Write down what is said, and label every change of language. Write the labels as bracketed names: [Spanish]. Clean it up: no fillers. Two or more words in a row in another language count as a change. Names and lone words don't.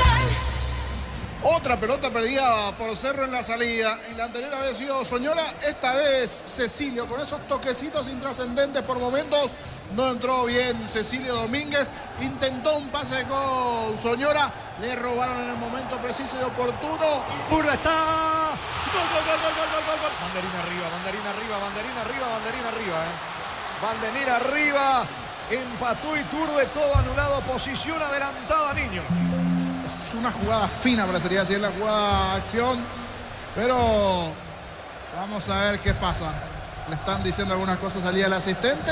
[Spanish] Otra pelota perdida por Cerro en la salida. En la anterior había sido Soñora. Esta vez Cecilio, con esos toquecitos intrascendentes por momentos. No entró bien Cecilio Domínguez. Intentó un pase con Soñora. Le robaron en el momento preciso y oportuno. Burla está. Gol, gol, gol, gol, gol, gol, gol. Banderina arriba, banderina arriba, banderina arriba, banderina arriba. Banderina arriba. Empató Iturbe, todo anulado. Posición adelantada, Niño. Es una jugada fina, parecería decir, la jugada acción. Pero Vamos a ver qué pasa. Le están diciendo algunas cosas al día del asistente.